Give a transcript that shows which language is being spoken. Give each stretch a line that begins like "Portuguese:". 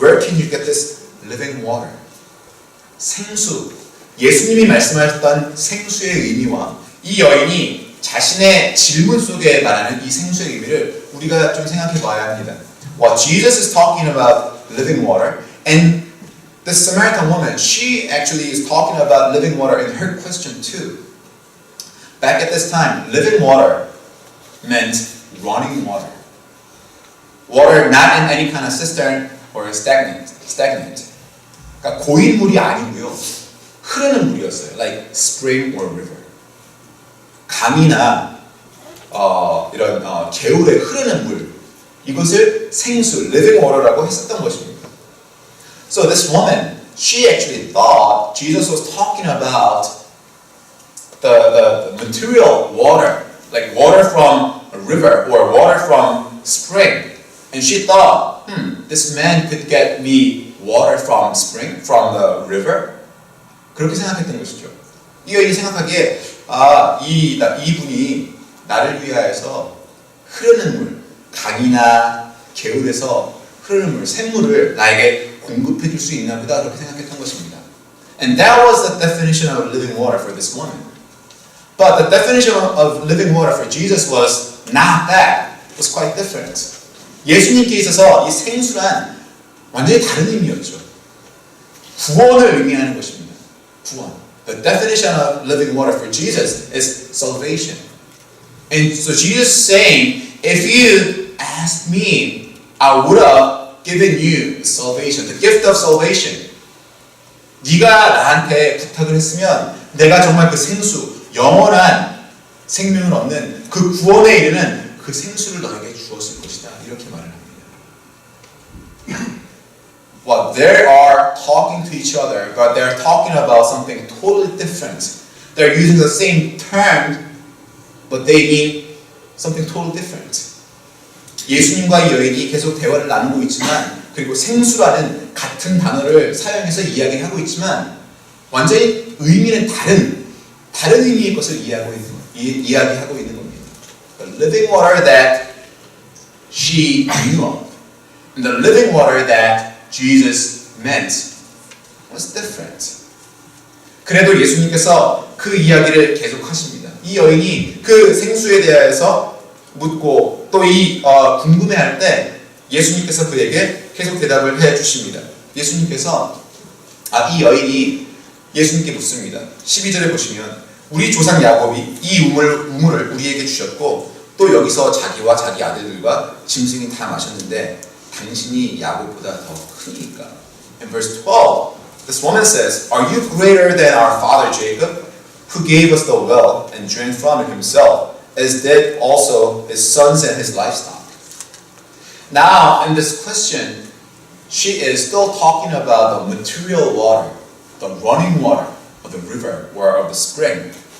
English: Where can you get this living water?
Korean: 생수. 예수님이 말씀하셨던 생수의 의미와 이 여인이 자신의 질문 속에 말하는 이 생수의 의미를 우리가 좀 생각해 봐야 합니다.
English: Well, Jesus is talking about living water, and the Samaritan woman, she actually is talking about living water in her question too. Back at this time, living water meant running water. Water not in any kind of cistern or stagnant.
Korean: 그러니까 고인 물이 아니고요. 흐르는 물이었어요.
English: Like spring or river.
Korean: 강이나 이런 개울에 흐르는 물. 이것을 생수, living water라고 했었던 것입니다.
English: So this woman, she actually thought Jesus was talking about the material water, like water from a river or water from spring. And she thought, this man could get me water from spring, from the river.
Korean: 그렇게 생각했던 것이죠. 이 여인이 생각하기에 이분이 나를 위하여서 흐르는 물, 강이나 개울에서 흐르는 물, 샘물을 나에게 공급해 줄 수 있나 보다 그렇게 생각했던 것입니다.
English: And that was the definition of living water for this woman. But the definition of living water for Jesus was not that. It was quite different.
Korean: 예수님께 있어서 이 생수란 완전히 다른 의미였죠. 구원을 의미하는 것입니다. 구원.
English: The definition of living water for Jesus is salvation. And so Jesus is saying, if you asked me, I would have given you salvation, the gift of salvation.
Korean: 네가 나한테 부탁을 했으면 내가 정말 그 생수, 영원한 생명을 얻는 그 구원에 이르는 그 생수를 너에게 주었을 것이다. 이렇게 말을 합니다.
English: Well, they are talking to each other, but they're talking about something totally different. They're using the same term, but they mean something totally different.
Korean: 예수님과 이 여인이 계속 대화를 나누고 있지만, 그리고 생수라는 같은 단어를 사용해서 이야기하고 있지만, 완전히 의미는 다른 의미의 것을 이야기하고 있는 겁니다.
English: The living water that she knew of, and the living water that Jesus meant was different.
Korean: 그래도 예수님께서 그 이야기를 계속하십니다. 이 여인이 그 생수에 대해서 묻고 또 궁금해할 때 예수님께서 그에게 계속 대답을 해주십니다. 예수님께서 이 여인이 예수님께 묻습니다. 12절에 보시면 우리 조상 야곱이 이 우물을 우리에게 주셨고 또 여기서 자기와 자기 아들들과 짐승이 다 마셨는데 당신이 야곱보다 더 크니까.
English: In verse 12, this woman says, Are you greater than our father Jacob, who gave us the well and drank from it himself, as did also his sons and his livestock? Now, in this question, she is still talking about the material water, the running water of the river or of the spring.